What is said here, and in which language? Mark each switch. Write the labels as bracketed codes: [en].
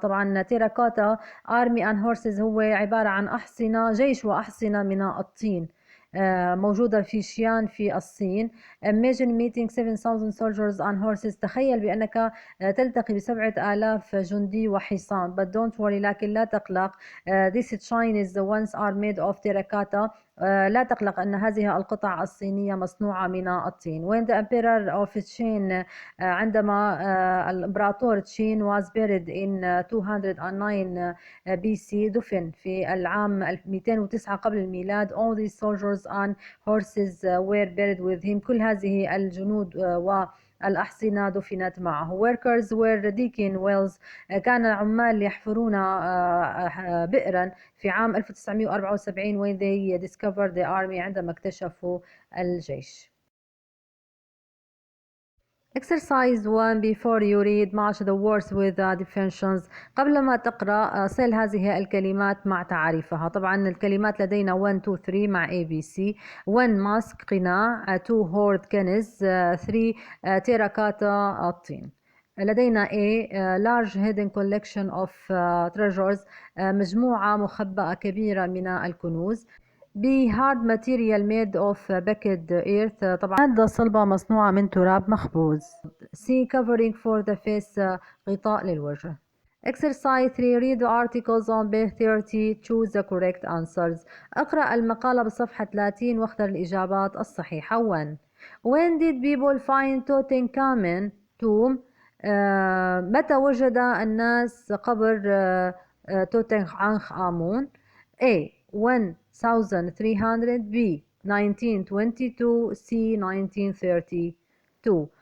[ar] طبعا [en] Terracotta Army on Horses [ar] هو عبارة عن أحصنة جيش وأحصنة من الطين موجودة في شيان في الصين. [en] Imagine meeting 7,000 soldiers on horses. [ar] تخيل بأنك تلتقي ب7,000 جندي وحصان. [en] But don't worry [ar] لكن لا تقلق. [en] These Chinese ones are made of terracotta. [ar] لا تقلق أن هذه القطع الصينية مصنوعة من الطين. [en] When the emperor of Qin [ar] عندما الإمبراطور تشين [en] was buried in 209 BC [ar] دفن في العام 209 قبل الميلاد. [en] all these soldiers on horses were buried with him. [ar] كل هذه الجنود والأحصنة دفنت معه. [en] workers were digging wells. [ar] كان العمال يحفرون بئرا في عام 1974 [en] when they discovered the army [ar] عندما اكتشفوا الجيش. [en] Exercise 1 before you read match the words with the definitions. [ar] قبل ما تقرأ صل هذه الكلمات مع تعريفها. طبعا الكلمات لدينا 1 2 3 مع ABC. 1 ماسك قناع. 2 هورد كنز. 3 تيراكاتا الطين. [en] لدينا A large hidden collection of treasures [ar] مجموعة مخبأة كبيرة من الكنوز. [en] B hard material made of baked earth [ar] طبعا مادة صلبة مصنوعة من تراب مخبوز. [en] C covering for the face [ar] غطاء للوجه. [en] Exercise 3 read the articles on page 30 choose the correct answers. [ar] اقرأ المقالة بصفحة 30 واختر الإجابات الصحيحة. [en] 1 When did people find Tutankhamun tomb [ar] متى وجد الناس قبر توت عنخ آمون؟ [en] A 1300 B 1922 C 1932.